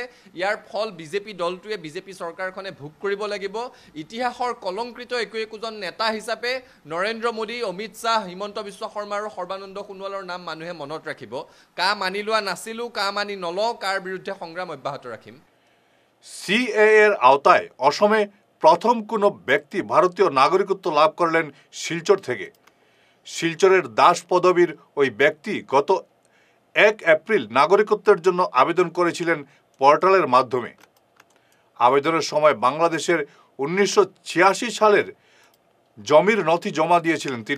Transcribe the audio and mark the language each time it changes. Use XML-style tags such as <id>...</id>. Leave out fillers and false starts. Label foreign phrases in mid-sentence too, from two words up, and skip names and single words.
<as>ইয়াৰ ফল বিজেপি দলটোৱে, বিজেপি চৰকাৰখনে ভোগ কৰিব লাগিব। ইতিহাসৰ কলংকৃত একোজন নেতা হিচাপে নৰেন্দ্ৰ মোদী, অমিত শ্বাহ, হিমন্ত বিশ্ব শৰ্মা আৰু সৰ্বানন্দ সোণোৱালৰ নাম মানুহে মনত ৰাখিব। কা মানি লোৱা নাছিলোঁ, কা মানি নলওঁ, কাৰ বিৰুদ্ধে সংগ্ৰাম অব্যাহত রাখিম।</as> <bn>সিএএর আওতায় অসমে প্রথম কোনো ব্যক্তি ভারতীয় নাগরিকত্ব লাভ করলেন শিলচর থেকে। শিলচরের দাস পদবীর ওই ব্যক্তি গত ১ এপ্রিল নাগরিকত্বের জন্য আবেদন করেছিলেন পোর্টালের মাধ্যমে। আবেদনের সময় বাংলাদেশের ১৯৮৬ সালের জমির নথি জমা দিয়েছিলেন তিনি।</bn>